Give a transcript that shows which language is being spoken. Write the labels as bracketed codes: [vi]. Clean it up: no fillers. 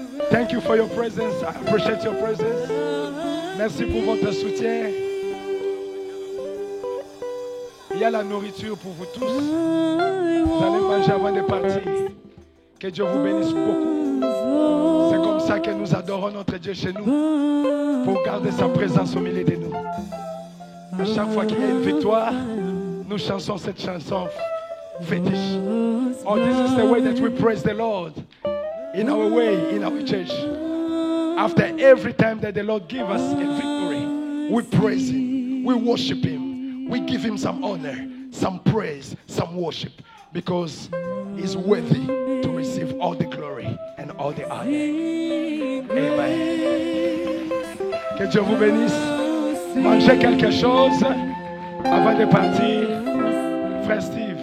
[en] Thank you for your presence. I appreciate your presence. [fr] Merci pour votre soutien. Il y a la nourriture pour vous tous. Vous allez manger avant de partir. Que Dieu vous bénisse beaucoup. C'est comme ça que nous adorons notre Dieu chez nous. Pour garder sa présence au milieu de nous. À chaque fois qu'il y a une victoire, nous chantons cette chanson fétiche. [en] Oh, this is the way that we praise the Lord in our way, in our church. After every time that the Lord gives us a victory, we praise Him, we worship Him, we give Him some honor, some praise, some worship, because He's worthy to receive all the glory and all the honor. Amen. [fr] Que Dieu vous bénisse. Mangez quelque chose avant de partir. Frère Steve.